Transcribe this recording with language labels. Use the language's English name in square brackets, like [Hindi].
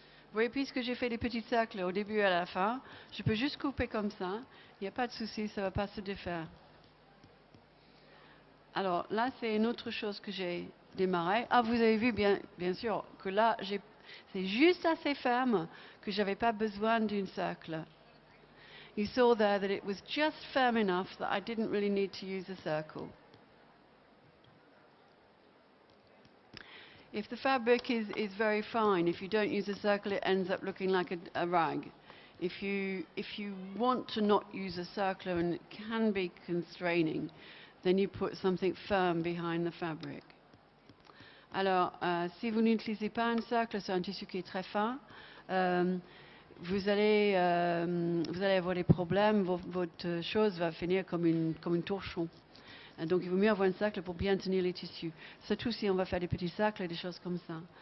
[French] Vous voyez, puisque j'ai fait des petits cercles au début et à la fin, je peux juste couper comme ça. Il n'y a pas de souci, ça ne va pas se défaire. Alors là, c'est une autre chose que j'ai démarré. Ah, vous avez vu bien sûr que là, c'est juste assez ferme que j'avais pas besoin d'une cercle. [English] You saw there that it was just firm enough that I didn't really need to use a circle. If the fabric is very fine, if you don't use a circle, it ends up looking like a rag. If you want to not use a circle and it can be constraining, then you put something firm behind the fabric. [French] Alors, si vous n'utilisez pas un cercle sur un tissu qui est très fin, vous allez avoir des problèmes, votre chose va finir comme une torchon. Donc il vaut mieux avoir un cercle pour bien tenir les tissus, surtout si on va faire des petits cercles et des choses comme ça.